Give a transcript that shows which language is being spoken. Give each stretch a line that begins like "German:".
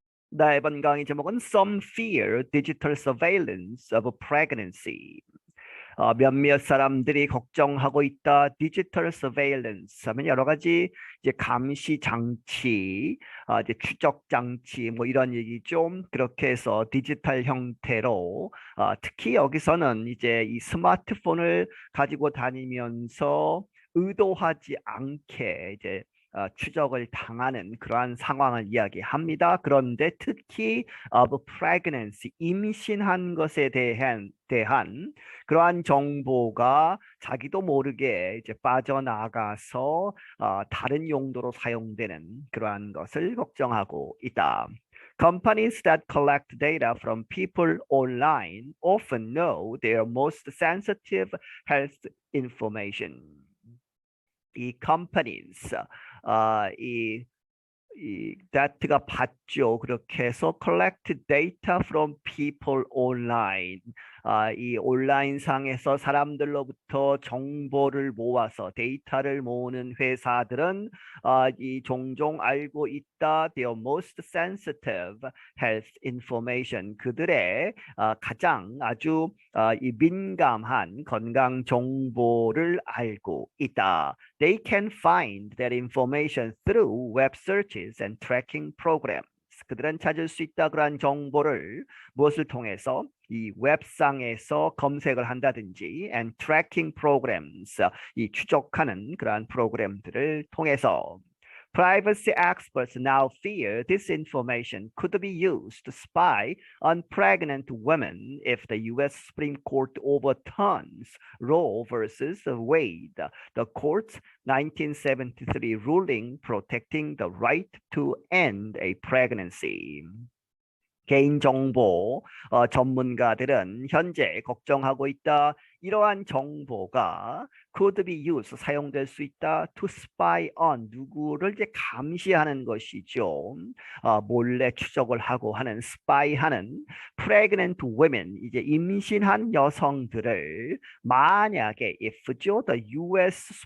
Korean: 네, 이번 강의 제목은
English: Some Fear Digital Surveillance of Pregnancy.
Korean: 몇몇 사람들이 걱정하고 있다. 디지털 서베일런스 하면 여러 가지 이제 감시 장치, 이제 추적 장치 뭐 이런 얘기죠. 그렇게 해서 디지털 형태로 특히 여기서는 이제 이 스마트폰을 가지고 다니면서 의도하지 않게 이제 추적을 당하는 그러한 상황을 이야기합니다. 그런데 특히
English: of pregnancy,
Korean: 임신한 것에 대한 그러한 정보가 자기도 모르게 이제 빠져나가서 다른 용도로 사용되는 그러한 것을 걱정하고 있다.
English: Companies that collect data from people online often know their most sensitive health information.
Korean: 이 companies, 이 data가 받죠. 그렇게 해서
English: collect data from people online.
Korean: 이 온라인 상에서 사람들로부터 정보를 모아서 데이터를 모으는 회사들은 이 종종 알고 있다.
English: Their most sensitive health information.
Korean: 그들의 가장 아주 이 민감한 건강 정보를 알고 있다.
English: They can find that information through web searches and tracking programs.
Korean: 그들은 찾을 수 있다 그러한 정보를 무엇을 통해서 이 웹상에서 검색을 한다든지
English: and tracking programs
Korean: 이 추적하는 그러한 프로그램들을 통해서
English: Privacy experts now fear this information could be used to spy on pregnant women if the U.S. Supreme Court overturns Roe versus Wade, the court's 1973 ruling protecting the right to end a pregnancy.
Korean: 개인정보 전문가들은 현재 걱정하고 있다. 이러한 정보가
English: could be used,
Korean: 사용될 수 있다.
English: to spy on,
Korean: 누구를 이제 감시하는 것이죠. 몰래 추적을 하고 하는, spy하는
English: pregnant women,
Korean: 이제 임신한 여성들을 만약에 if죠, the U.S.